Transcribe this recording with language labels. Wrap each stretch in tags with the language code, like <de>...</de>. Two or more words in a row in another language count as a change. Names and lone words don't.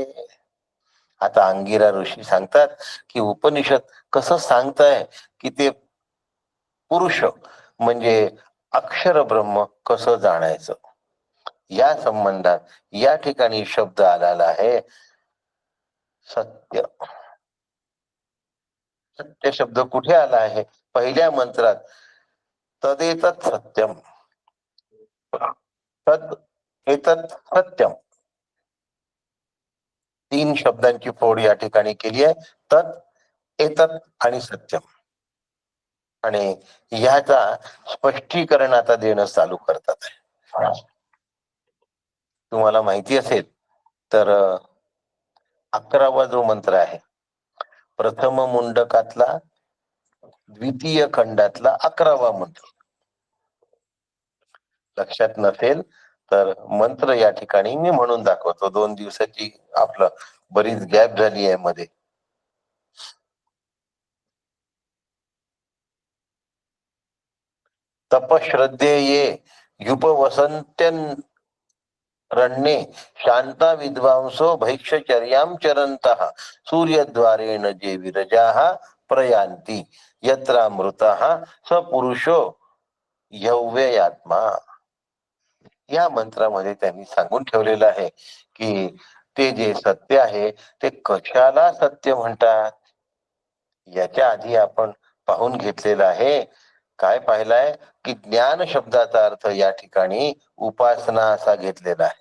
<mr>आता अंगिरा ऋषी सांगतात की उपनिषद कसं सांगताय की ते पुरुष म्हणजे अक्षर ब्रह्म कसं जाणायचं. या संबंधात या ठिकाणी शब्द आलेला आहे सत्य. सत्य शब्द कुठे आला आहे? पहिल्या मंत्रात</mr> <sa>तदेतत् सत्यम, तद एतत् सत्यम,</sa> <mr>3 शब्दांची फोड या ठिकाणी केली आहे.</mr> <sa>तद एतत् आणि सत्यम.</sa> <mr>आणि ह्याचा स्पष्टीकरण आता देणं चालू करतात. तुम्हाला माहिती असेल तर 11वा जो मंत्र आहे प्रथम मुंडकातला द्वितीय खंडातला 11वा मंत्र. लक्षात नसेल तर मंत्र या ठिकाणी मी म्हणून दाखवतो. 2 दिवसाची आपलं बरीच गॅप झाली आहे मध्ये.</mr> <sa>तपश्रद्धेये युपवसंत्यन रण्ये शांता विद्वांसो भैक्षचर्यां चरन्तः सूर्यद्वारेण जे विरजाः प्रयान्ति यत्रामृतः स पुरुषो यव्ययात्मा.</sa> <mr>या मंत्रामध्ये त्यांनी सांगून ठेवलेलं आहे की ते जे सत्य आहे ते कशाला सत्य म्हणतात. याच्या आधी आपण पाहून घेतलेलं आहे. काय पाहिलंय की ज्ञान शब्दाचा अर्थ या ठिकाणी उपासना असा घेतलेला आहे.</mr>